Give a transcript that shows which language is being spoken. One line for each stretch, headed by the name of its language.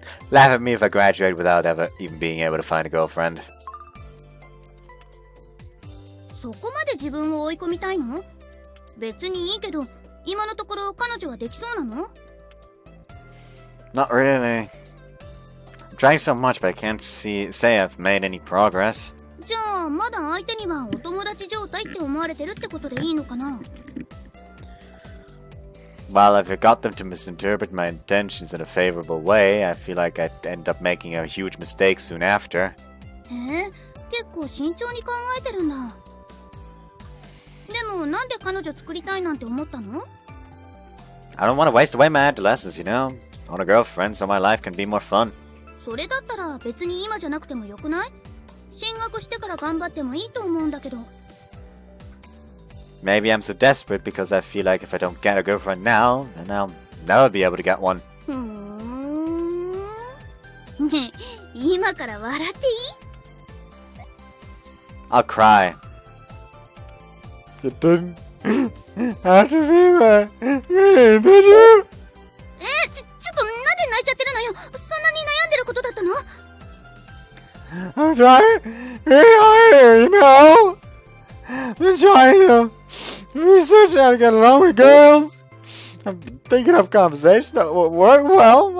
English: Laugh at me if I graduate without ever even being able to find a girlfriend.
Japanese: そこまで自分を追い込みたいの？別にいいけど、今のところ彼女はできそうなの？
English: Not really. I'm trying so much, but I can't say I've made any progress.
Japanese: じゃあまだ相手にはお友達状態って思われてるってことでいいのかな？
English: While I've got them to misinterpret my intentions in a favorable way, I feel like I'd end up making a huge mistake soon after.
Japanese: へえ、結構慎重に考えてるんだ。でもなんで彼女作りたいなんて思ったの？
English: I don't want to waste away my adolescence, you know? I want a girlfriend so my life can be more fun.
Japanese: それだったら別に今じゃなくてもよくない？進学してから頑張ってもいいと思うんだけど。
English: Maybe I'm so desperate because I feel like if I don't get a girlfriend now, then I'll never be able to get one.
Japanese: ふーん。ねえ、今から笑っていい？
English: I'll cry. It didn't have to be that. Did you?
Japanese: ちょっとなんで泣いちゃってるのよ。そんなに悩んでることだったの？
English: I'm trying really hard, you know? I'm trying to research how to get along with girls. I'm thinking of conversations that will work well.